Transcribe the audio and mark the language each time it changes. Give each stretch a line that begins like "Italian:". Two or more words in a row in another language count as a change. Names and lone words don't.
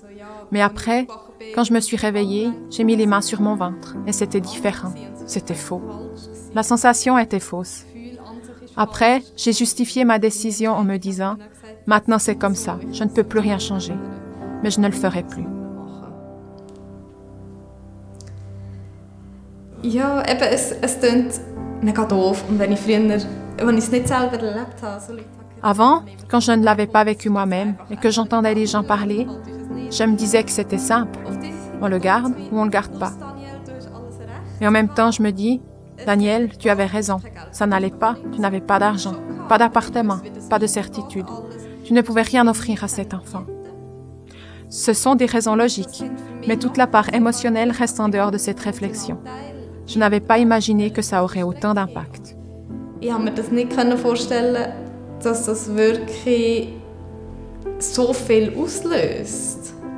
French: Mais après, quand je me suis réveillée, j'ai mis les mains sur mon ventre et c'était différent. C'était faux. La sensation était fausse. Après, j'ai justifié ma décision en me disant « Maintenant c'est comme ça, je ne peux plus rien changer. » Mais je ne le ferai plus.
German: Ja, eben, es klingt mega doof. Und wenn ich es nicht selber erlebt habe, so Leute...
French: Avant, quand je ne l'avais pas vécu moi-même et que j'entendais les gens parler, je me disais que c'était simple. On le garde ou on le garde pas. Et en même temps, je me dis, Daniel, tu avais raison. Ça n'allait pas, tu n'avais pas d'argent, pas d'appartement, pas de certitude. Tu ne pouvais rien offrir à cet enfant. Ce sont des raisons logiques, mais toute la part émotionnelle reste en dehors de cette réflexion. Je n'avais pas imaginé que ça aurait autant d'impact.
German: Ich konnte mir das nicht vorstellen, dass das wirklich so viel auslöst.